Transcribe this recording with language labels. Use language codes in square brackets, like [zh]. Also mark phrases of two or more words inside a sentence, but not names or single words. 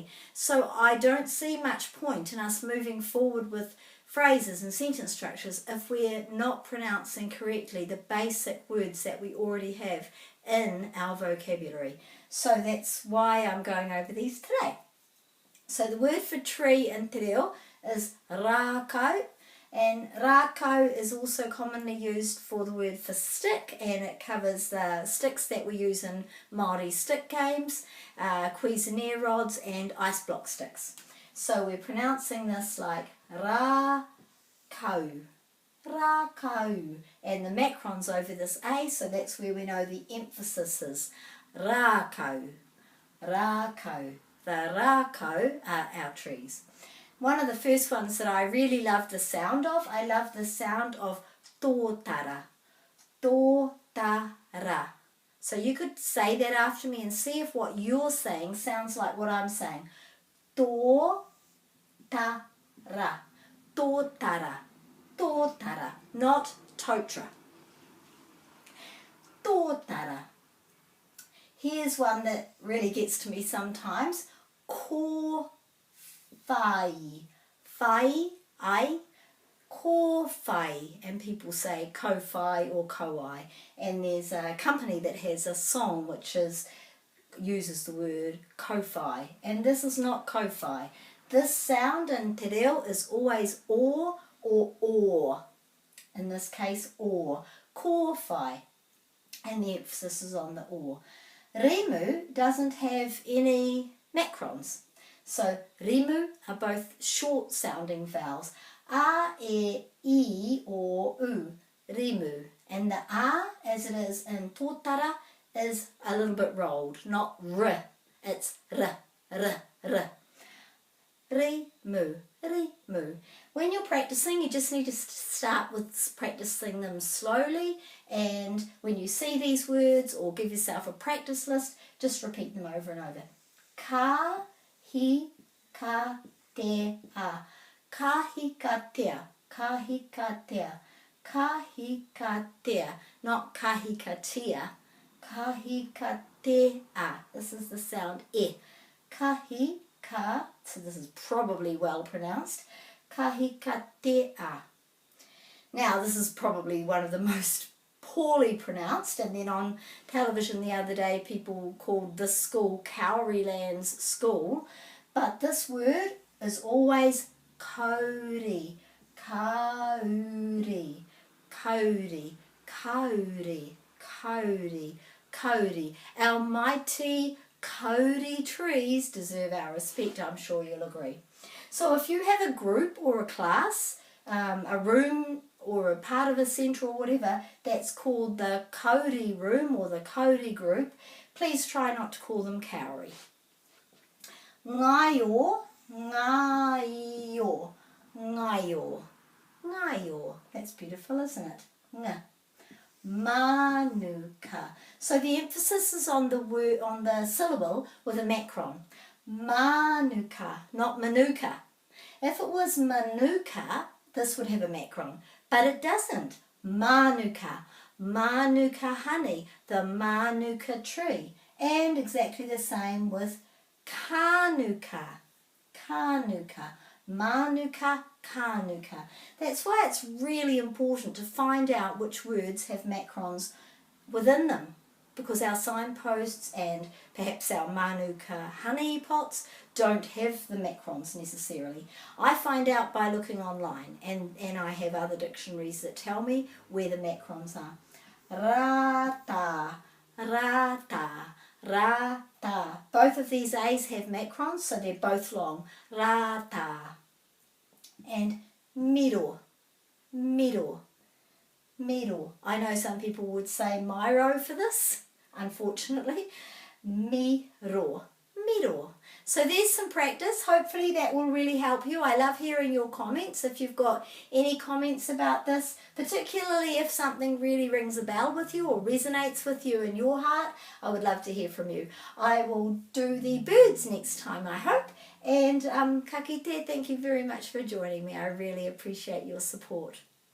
[en] So I don't see much point in us moving forward with phrases and sentence structures if we're not pronouncing correctly the basic words that we already have in our vocabulary. So that's why I'm going over these today. So the word for tree in [mi] te reo [en] is rākau, and rākau is also commonly used for the word for stick, and it covers the sticks that we use in Māori stick games, cuisinier rods and ice block sticks. So we're pronouncing this like [mi] rākau, rākau, [en] and the macron's over this A, so that's where we know the emphasis is. [mi] Rākau, rākau. [en] The rākau are our trees. One of the first ones that I really love the sound of, I love the sound of [mi] tōtara, tōtara. [en] So you could say that after me and see if what you're saying sounds like what I'm saying. [mi] Tōtara, tōtara, tōtara, not tōtara. Tōtara. [en] Here's one that really gets to me sometimes. [mi] Ko whai. Whai, ai, ko whai. [en] And people say [mi] ko whai [en] or [mi] ko ai. [en] And there's a company that has a song which uses the word [mi] ko whai. [en] And this is not [mi] ko whai. [en] This sound in [mi] te reo [en] is always or or. In this case, or. [mi] Ko whai. [en] And the emphasis is on the or. Rimu doesn't have any macrons. So rimu are both short sounding vowels. A, e, I or u. Rimu. And the a, as it is in tōtara, is a little bit rolled, not r. It's r, r, r. [mi] Rimu, rimu. [en] When you're practicing, you just need to start with practicing them slowly, and when you see these words or give yourself a practice list, just repeat them over and over. [mi] Ka, hi, ka, te, a. Ka, hi, ka, te, a. Ka, hi, ka, te, a. Ka, hi, ka, te, a. Not ka, hi, ka, te, a. Ka, hi, ka, te, a. [en] This is the sound e. [mi] Ka, hi, ka, [en] so this is probably well pronounced. [mi] Ka, hi, ka, te, a. [en] Now this is probably one of the most poorly pronounced, and then on television the other day people called this school Cowrie-Land's school, but this word is always [mi] kauri, kauri, kauri, kauri, kauri, kauri. [en] Our mighty kauri trees deserve our respect, I'm sure you'll agree. So if you have a group or a class, a room or a part of a centre or whatever, that's called the kauri room or the kauri group, please try not to call them kauri. [mi] Ngaio, ngaio, ngaio, ngaio. [en] That's beautiful, isn't it? [mi] Nga. Manuka. [en] So the emphasis is on the word, on the syllable with a macron. [mi] Manuka, not manuka. [en] If it was manuka, this would have a macron, but it doesn't. [mi] Manuka. [en] Manuka honey, the manuka tree. And exactly the same with kanuka. [mi] Kanuka. Manuka, kanuka. [en] That's why it's really important to find out which words have macrons within them, because our signposts and perhaps our manuka honey pots don't have the macrons necessarily. I find out by looking online, and I have other dictionaries that tell me where the macrons are. [mi] Rata, rata, rata. [en] Both of these A's have macrons, so they're both long. [mi] Rata. And miro, miro, miro. [en] I know some people would say miro for this, unfortunately. [mi] Miro, miro. [en] So there's some practice. Hopefully that will really help you. I love hearing your comments. If you've got any comments about this, particularly if something really rings a bell with you or resonates with you in your heart, I would love to hear from you. I will do the birds next time, I hope. And [mi] ka kite, [en] thank you very much for joining me. I really appreciate your support.